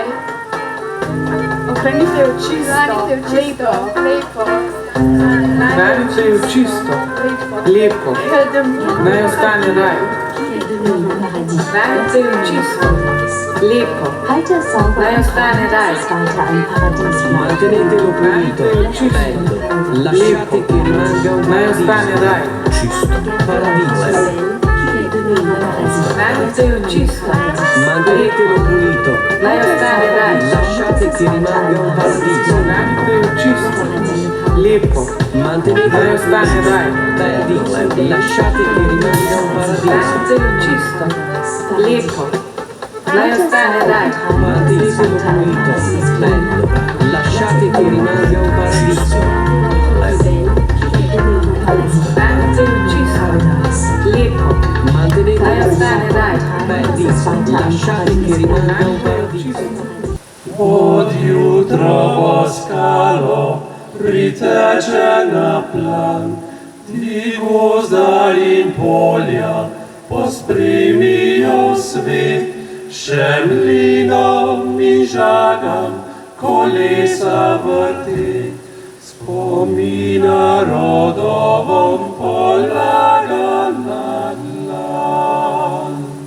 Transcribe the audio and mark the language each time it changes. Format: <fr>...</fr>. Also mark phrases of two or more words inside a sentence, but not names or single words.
<sl>Ohranite jo čisto, lepo. Ohranite jo čisto, lepo. Naj ostane raj. Ohranite jo čisto, lepo. Naj ostane raj.</sl> <it>Mantenete lo pulito, bello, lasciate che rimanga un</it> <sl>Naj ostane raj.</sl> <it>cisto, paradiso.</it> <sl>Ohranite jo čisto,</sl> <it>Mantenetelo pulito,</it> <sl>naj ostane raj.</sl> <it>lasciate che rimanga un paradiso.</it> <sl>Ohranite jo čisto, lepo.</sl> <it>Mantenetelo</it> <sl>Naj ostane raj.</sl> <it>bello, lasciate che rimanga un paradiso.</it> <sl>Ohranite jo čisto, lepo. Naj ostane raj.</sl> <it>Mantenetelo pulito, bello, lasciate che rimanga un paradiso.</it> <sl>Ohranite jo čisto, lepo.</sl> <it>Mantenetelo</it> <sl>Naj ostane raj.</sl> <it>bello, lasciate che rimanga un paradiso.</it> <sl>Od jutra skalo priteče na plan, ti gozda in polja pospremijo svet, še mlinom in žagam kolesa vrti, s Spomina rodovom polaga na dlan.</sl>